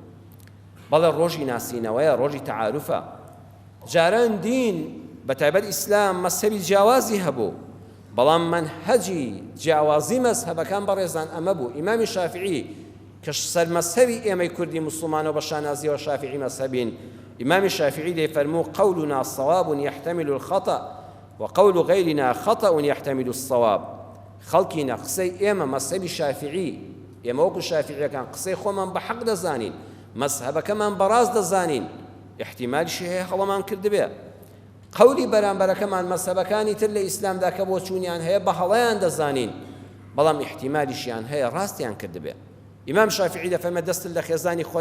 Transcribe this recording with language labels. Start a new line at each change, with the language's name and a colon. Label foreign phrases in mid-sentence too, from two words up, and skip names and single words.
Central Kurdish: بەڵێ ڕۆژی ناسینەوەیە ڕۆژی تەعارفە جاران دین بەتایبەت ئیسلام مەسەبی جیاوازی هەبوو بەڵام منهەجی جیاوازی مەزهەبەکان بەڕێزان ئەمە بوو ئیمامی شافعی کە سەرمەسەوی ئێمەی کوردی مسلمانەوە بە شانازیەوە شافعی مەسەبین ئیمامی شافعی دەیفەرموو
Arabic: قولنا صواب يحتمل الخطأ وقول غيرنا خطأ يحتمل الصواب
Central Kurdish: خەڵکینە قسەی ئێمە مەسەبی شافعی ئێمە وەکو شافعیەکان قسەی خۆمان بە حەق دەزانین مەسهەبەکەمان بەڕاست دەزانین احتیمالیشی هەیە هەڵەمان کردبێ قولی بەرامبەرەکەمان مەسهەبەکانی تر لە ئیسلامدا کە بۆ چوونیان هەیە بە هەڵەیان دەزانین بەڵام احتیمالیشیان هەیە ڕاستیان کردبێ ئیمام شافعی دەفەرمێ دەستت لە خێزانی خۆت